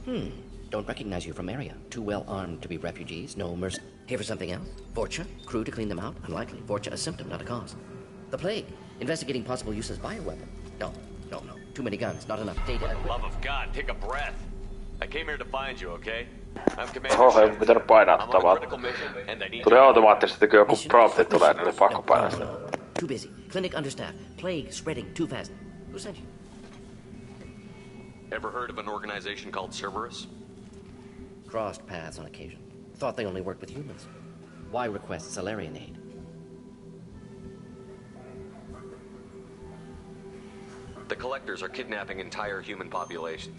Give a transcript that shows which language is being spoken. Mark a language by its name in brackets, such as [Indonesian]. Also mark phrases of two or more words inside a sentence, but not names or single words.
[English] Don't recognize you from area. Too well armed to be refugees. No mercy. Here for something else? Vorcha? Crew to clean them out? Unlikely. Vorcha a symptom, not a cause. The plague. Investigating possible use as bioweapon. No. Too many guns, not enough data. For the love of God, take a breath. I came here to find you, okay? I'm Commander. [Finnish] Oho, ei pitänyt painaa [English] I'm on [Finnish] tota [English] a [Finnish] vaan. [English] critical mission, and I need [Finnish] Tuli automaattisesti, kun joku prompti tulee, niin oli pakko painaa sitä. [English] Too busy. Clinic understaffed. Plague spreading too fast. Who sent you? Ever heard of an organization called Cerberus? Crossed paths on occasion. Thought they only worked with humans. Why request Salarian aid? The Collectors are kidnapping entire human populations.